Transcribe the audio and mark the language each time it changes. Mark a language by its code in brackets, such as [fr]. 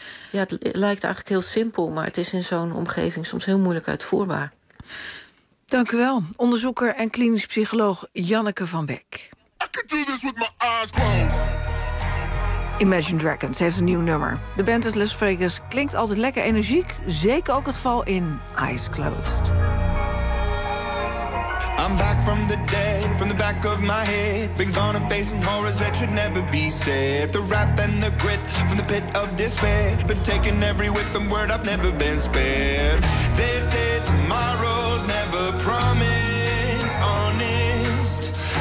[nl] Ja, het lijkt eigenlijk heel simpel, maar het is in zo'n omgeving soms heel moeilijk uitvoerbaar. Dank u wel, onderzoeker en klinisch psycholoog Janneke van Beck. [en] I can do this with my eyes closed. [nl] Imagine Dragons heeft een nieuw nummer. De band uit Las Vegas klinkt altijd lekker energiek, zeker ook het geval in Eyes Closed. [en] I'm back from the dead, from the back of my head. Been gone and facing horrors that should never be said. The wrath and the grit from the pit of despair. Been taking every whip and word I've never been spared. They say tomorrow's never promised, honest.